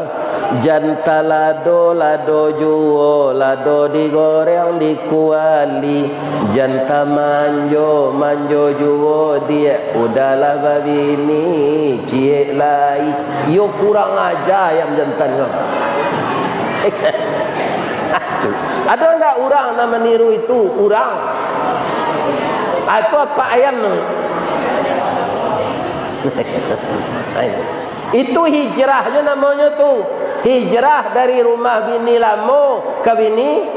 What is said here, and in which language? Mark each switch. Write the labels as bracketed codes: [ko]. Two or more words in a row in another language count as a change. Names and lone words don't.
[min] Janta lado lado juo, lado digoreng dikuali. Janta manjo manjo juo, dia udahlah babini cie lai. Yo kurang aja ayam jantan ko. [id] Ada enggak orang nak meniru itu? Orang atau apa ayam? Itu hijrahnya namanya tuh. Hijrah dari rumah bini lama ke bini.